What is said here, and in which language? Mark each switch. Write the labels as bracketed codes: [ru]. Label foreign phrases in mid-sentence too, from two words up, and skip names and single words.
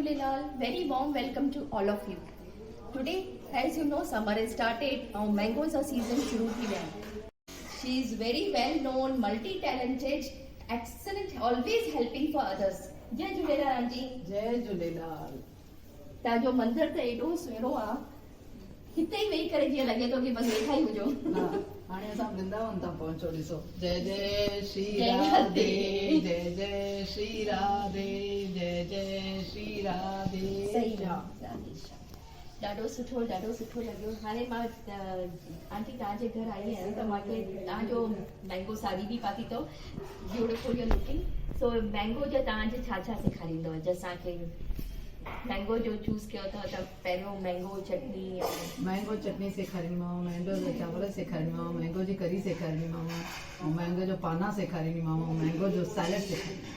[en] Jhulelal, very warm welcome to all of you. Today, as you know, summer has started. Our mangoes are season [sd] शुरू थी है. [en] She is very well known, multi-talented, excellent, always helping for others. [sd] Jai Jhulelal aunty. जय झूलेलाल। ताजो मंदिर त एॾो सुहिणो आहे, हिते ई वेही करे जीअं लॻे थो कि बसि वेठा ई हुजो। हाणे असां वृंदावन तां पहुचो, ॾिसो। जय जय श्री जय राधे, जय जय श्री राधे, जय जय श्री राधे। सही ॾाढो सुठो लॻियो। हाणे मां आंटी तव्हांजे घर आई आहियां त मूंखे तव्हांजो मैंगो साड़ी बि पाती अथव, [en] beautiful your looking. [sd] सो मैंगो जो तव्हांजे छा छा सेखारींदव? जंहिंसां मैंगो जो चूज़ कयो अथव त पहिरियों मैंगो चटनी सेखारींदीमांव, मैंगो जा चांवर सेखारींदीमांव, मैंगो जी करी सेखारींदीमांव, ऐं मैंगो जो पाना सेखारींदीमांव, मैंगो जो सैलेड सेखारींदीमांव।